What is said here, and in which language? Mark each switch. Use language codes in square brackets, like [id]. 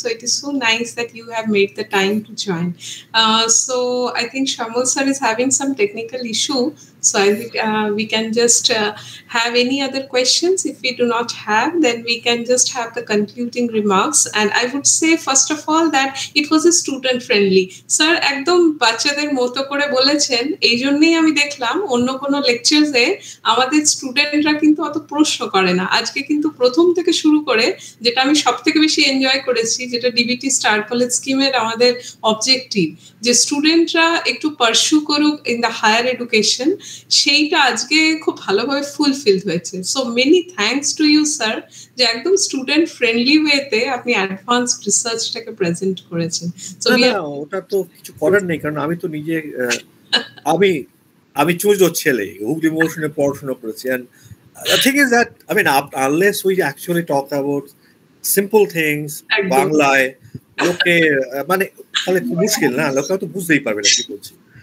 [en] So it is so nice that you have made the time to join. So I think Shamal sir is having some technical issue. So I think we can just have any other questions. If we do not have, then we can just have the concluding remarks. And I would say, first of all, that it was a student friendly. [bn] Sir, একদম বাচ্চাদের মতো করে বলেছেন। এই জন্যই আমি দেখলাম অন্য কোনো লেকচারসে আমাদের স্টুডেন্টরা কিন্তু অত প্রশ্ন করে না। আজকে কিন্তু প্রথম থেকে শুরু করে যেটা আমি সবথেকে বেশি এনজয় করেছি, যেটা ডিবিটি স্টার কলেজ স্কিমের আমাদের অবজেক্টিভ, যে স্টুডেন্টরা একটু পারসু করুক ইন দ্য হায়ার এডুকেশন, সেইটা আজকে খুব ভালোভাবে ফুলফিল হয়েছে। So many thanks to you sir, যে একদম স্টুডেন্ট ফ্রেন্ডলি ওয়েতে আপনি অ্যাডভান্স রিসার্চটাকে প্রেজেন্ট করেছেন। ওটা তো কিছু করার নেই, কারণ আমি তো নিজে আমি চুজোর ছেলে, হুগলি মৌসুমে পড়াশোনা করেছি। [en] And the thing is that, I mean, unless we actually talk about simple things, [bn] বাংলায় লোকে মানে তাহলে মুশকিল না, লোকে তো বুঝতেই পারবে না কি বলছি।